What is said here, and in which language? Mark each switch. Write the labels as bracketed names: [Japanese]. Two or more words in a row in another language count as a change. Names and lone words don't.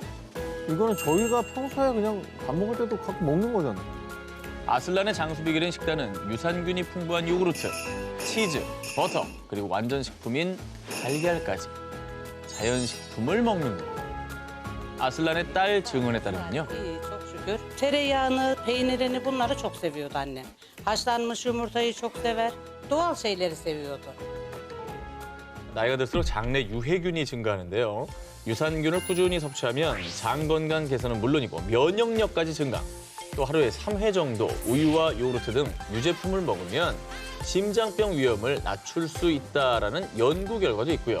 [Korean] 이거는 저희가 평소에 그냥 밥 먹을 때도 갖고 먹는 거잖아. 아슬란의 장수 비결인 식단은 유산균이 풍부한 요구르트, 치즈, 버터, 그리고 완전 식품인 달걀까지 자연식품을 먹는 것. 아슬란의 딸 증언에 따르면요. [Turkish] İyi, çok şükür. Tereyağını, peynirini bunları çok seviyordu anne. Haşlanmış yumurtayı çok sever. Doğal şeyleri seviyordu. [Korean] 나이가 들수록 장내 유해균이 증가하는데요. 유산균을 꾸준히 섭취하면 장 건강 개선은 물론이고 면역력까지 증가. 또 하루에 3회 정도 우유와 요구르트 등 유제품을 먹으면 심장병 위험을 낮출 수 있다라는 연구 결과도 있고요.